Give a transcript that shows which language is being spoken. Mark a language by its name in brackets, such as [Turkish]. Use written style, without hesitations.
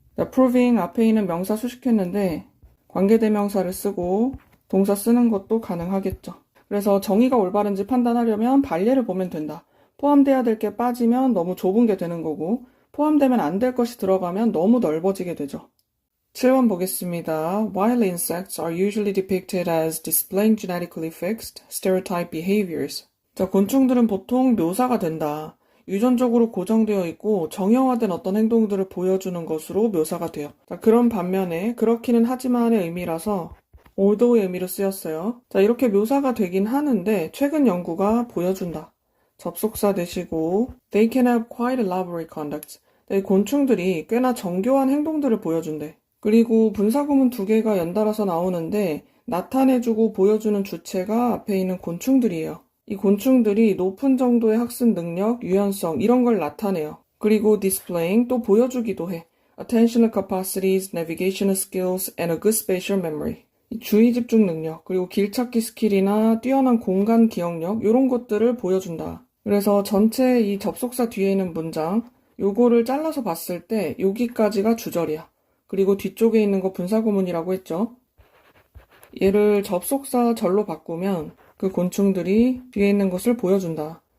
[Korean] 자, proving 앞에 있는 명사 수식했는데 관계대명사를 쓰고 동사 쓰는 것도 가능하겠죠. 그래서 정의가 올바른지 판단하려면 반례를 보면 된다. 포함돼야 될 게 빠지면 너무 좁은 게 되는 거고 포함되면 안 될 것이 들어가면 너무 넓어지게 되죠. 7번 보겠습니다. [English] While insects are usually depicted as displaying genetically fixed, stereotype behaviors. [Korean] 자, 곤충들은 보통 묘사가 된다. 유전적으로 고정되어 있고 정형화된 어떤 행동들을 보여주는 것으로 묘사가 돼요. 자, 그런 반면에 그렇기는 하지만의 의미라서 although의 의미로 쓰였어요. 자, 이렇게 묘사가 되긴 하는데 최근 연구가 보여준다. 접속사 대시고 [English] They can have quite elaborate conduct. [Korean] 이 곤충들이 꽤나 정교한 행동들을 보여준대. 그리고 분사구문 두 개가 연달아서 나오는데 나타내주고 보여주는 주체가 앞에 있는 곤충들이에요. 이 곤충들이 높은 정도의 학습 능력, 유연성 이런 걸 나타내요. 그리고 displaying 또 보여주기도 해. [English] Attentional capacities, navigational skills, and a good spatial memory. [Korean] 이 주의 집중 능력, 그리고 길찾기 스킬이나 뛰어난 공간 기억력 이런 것들을 보여준다. 그래서 전체 이 접속사 뒤에 있는 문장 요거를 잘라서 봤을 때 여기까지가 주절이야. 그리고 뒤쪽에 있는 거 분사구문이라고 했죠. 얘를 접속사 절로 바꾸면 그 곤충들이 뒤에 있는 것을 보여준다.